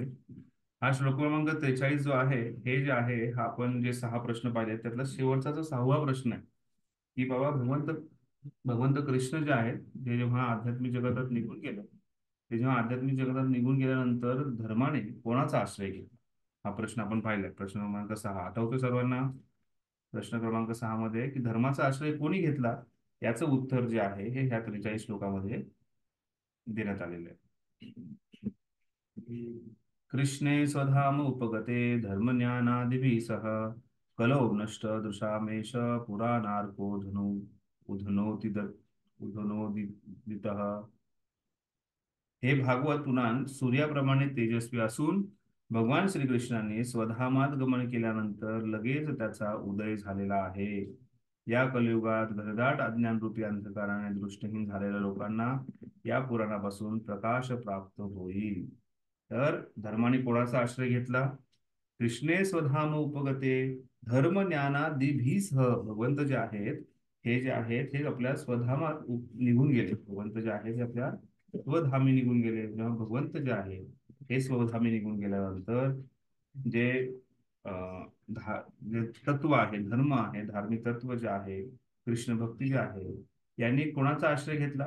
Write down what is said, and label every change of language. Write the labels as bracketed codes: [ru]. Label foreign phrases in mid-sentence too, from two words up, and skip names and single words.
[mr] हा श्लोक क्रमांक 43 जो आहे हे जे आहे हा आपण जे 6 प्रश्न पाहिले त्यातला शेवटचा जो 6वा प्रश्न आहे की बाबा भगवंत कृष्ण जे आहेत ते जेव्हा आध्यात्मिक जगतात निघून गेले, ते जेव्हा आध्यात्मिक जगतात निघून गेल्यानंतर धर्माने कोणाचा आश्रय घेतला हा प्रश्न आपण पाहिलाय. प्रश्न क्रमांक 6 आठवतो सर्वांना? प्रश्न क्रमांक 6 मध्ये की धर्माचा आश्रय कोणी घेतला याचं उत्तर जे आहे हे ह्या 43 श्लोकामध्ये देण्यात आलेलं आहे. [sa] कृष्णे स्वधाम उपगते धर्मज्ञानादिभिः सह कलौ नष्ट दृशामेष पुराणार्को उधनोदितः. [mr] हे भागवत पुराण सूर्याप्रमाणे तेजस्वी असून भगवान श्रीकृष्णाने स्वधामात गमन केल्यानंतर लगेच त्याचा उदय झालेला आहे. या कलियुगात घनदाट अज्ञानरूपी अंधकाराने दृष्टीहीन झालेल्या लोकांना या पुराणापासून प्रकाश प्राप्त होईल. तर धर्माने कोणाचा आश्रय घेतला? [sa] कृष्णे स्वधाम उपगते धर्म ज्ञानादिभिः [mr] भगवंत जे आहेत हे जे आहेत हे आपल्या स्वधामात निघून गेले. भगवंत जे आहेत हे आपल्या स्वधामी निघून गेले. जेव्हा भगवंत जे आहे हे स्वधामी निघून गेल्यानंतर जे जे तत्व आहे, धर्म आहे, धार्मिक तत्व जे आहे, कृष्ण भक्ती जे आहे यांनी कोणाचा आश्रय घेतला?